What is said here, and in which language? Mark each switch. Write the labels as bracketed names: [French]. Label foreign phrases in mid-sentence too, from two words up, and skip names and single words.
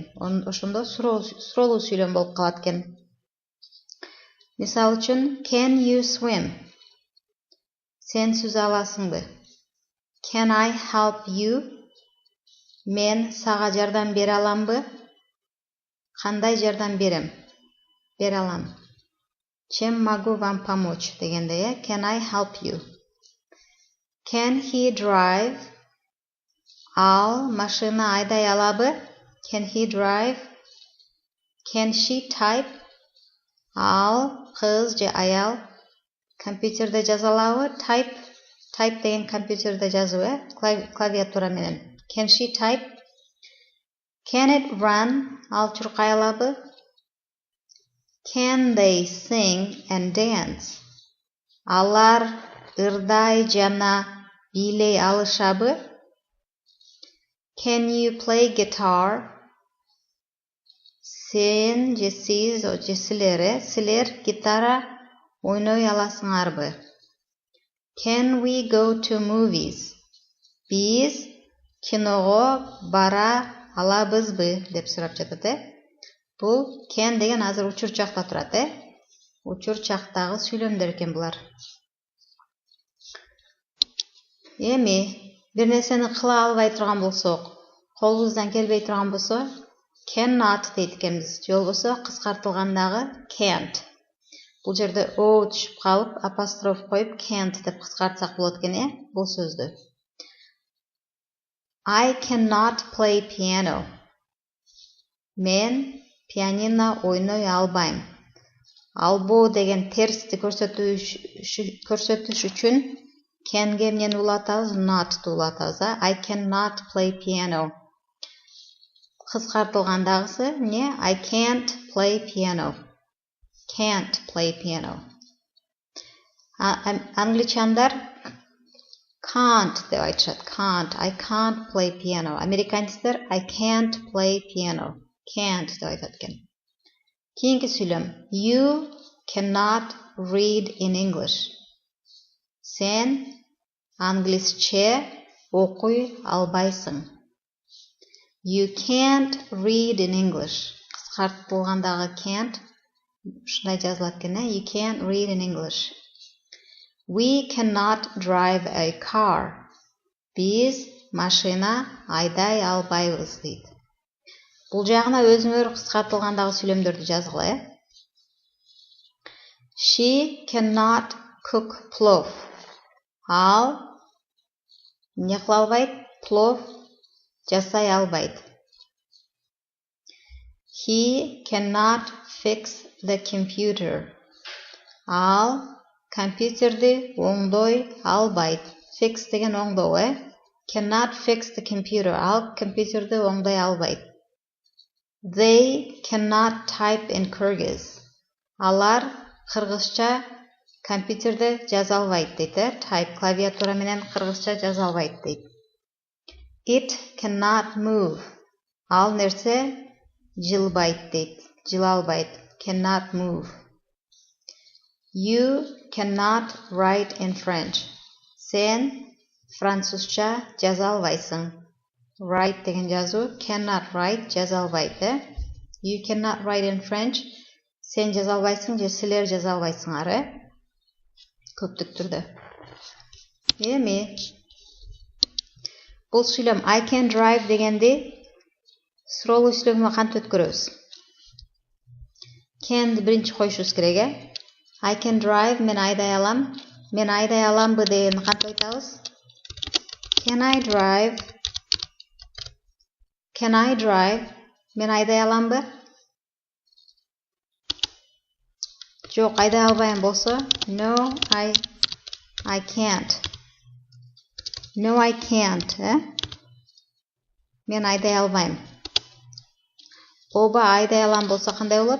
[Kyrgyz] Ошондо суроолуу сүйлөм болуп калат экен. Мисалы үчүн [English] can you swim? [Kyrgyz] Сен сүзө аласыңбы? [English] Can I help you? [Kyrgyz] Мен сага жардам бере аламбы? Кандай жардам берем? Бере алам. [Russian] Чем могу вам помочь дегенде, [English] Can I help you? Can he drive? [Kyrgyz] Ал машина айдай алабы? [English] Can he drive? Can she type? [Kyrgyz] Ал кыз же аял компьютерде жаза алабы? Type деген компьютерде жазуу, клавиатура менен. [English] Can she type? Can it run? [Kyrgyz] Ал чуркай алабы? [English] Can they sing and dance? [Kyrgyz] Алар ырдай жана бийлей алышабы? [English] Can you play guitar? [Kyrgyz] Сен же сиз же силер гитара ойной аласыңарбы? [English] Can we go to movies? [Kyrgyz] Биз киного бара алабызбы деп сурап жатат, Бул can деген азыр учур чакта турат, Учур чактагы сүйлөмдөр экен булар. Эми бир нерсени кыла албай турган болсок, колубуздан келбей турган болсо, cannot дейт экенбиз. Же болбосо кыскартылгандагы can't. Бул жерде o түшүп калып, апостроф коюп can't деп кыскартсак болот экен, бул сөздү. [English] I cannot play piano. [Kyrgyz] Мен пианино ойной албайм. Албоо деген терсти көрсөтүш үчүн can'ге эмнени улатабыз? Not'ты улатабыз. [English] I cannot play piano. [Kyrgyz] Кыскартылгандагысы эмне? [English] I can't play piano. Can't play piano. [Kyrgyz] Англичандар can't деп айтышат. Can't. [English] I can't play piano. Американецтер I can't play piano. [Kyrgyz] Can't деп айтат экен. Кийинки сүйлөм. [English] You cannot read in English. [Kyrgyz] Сен англисче окуй албайсың. [English] You can't read in English. [Kyrgyz] Кыскартылгандагы can't ушундай жазылат экен. [English] You can't read in English. We cannot drive a car. [Kyrgyz] Биз машина айдай албайбыз дейт. Бул жагына өзүңөр кыскартылгандагы сүйлөмдөрдү жазгыла. [English] She cannot cook plov. [Kyrgyz] Ал эмне кыла албайт? Плов жасай албайт. [English] He cannot fix the computer. [Kyrgyz] Ал компьютерди оңдой албайт. Fix деген оңдоо, [English] Cannot fix the computer. [Kyrgyz] Ал компьютерди оңдой албайт. [English] They cannot type in Kyrgyz. [Kyrgyz] Алар кыргызча компьютерде жаза албайт дейт, Type клавиатура менен кыргызча жаза албайт дейт. [English] It cannot move. [Kyrgyz] Ал нерсе жылбайт дейт. Жыла албайт. [English] Cannot move. You cannot write in French. [Kyrgyz] Сен французча жаза албайсың. Write деген жазуу, [English] cannot write [Kyrgyz] жаза албайт, [English] You cannot write in French. [Kyrgyz] Сен жаза албайсың, же силер жаза албайсыңар, Көптүк түрдө. Эми бул сүйлөм [English] I can drive [Kyrgyz] дегенди суроолуу сүйлөмгө кантип өткөрөбүз? Can'ди биринчи коюшубуз керек, [English] I can drive, [Kyrgyz] мен айдай алам. Мен айдай аламбы дегенди кантип айтабыз? [English] Can I drive? Can I drive? [Kyrgyz] Мен айдай аламбы? Жок, айдай албайм болсо, [English] No, I can't. No, I can't, [Kyrgyz] Мен айдай албайм. Оба айдай алам болсо кандай болот?